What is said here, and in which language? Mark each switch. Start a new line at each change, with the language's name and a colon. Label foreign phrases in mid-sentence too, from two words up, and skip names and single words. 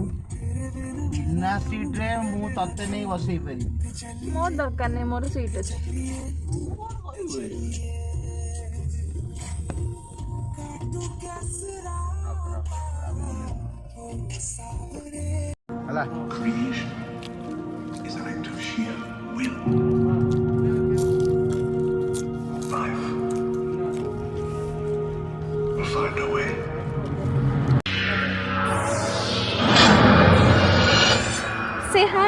Odia: ବିନା ସିଟ୍ରେ ମୁଁ ତତେ ନେଇ ବସେଇ ପାରିବି। ମୋର ଦରକାର ନାହିଁ, ମୋର ସିଟ୍ ଅଛି। ହେଲା
English: Creation is an act of sheer will. Life will find a way. Say hi.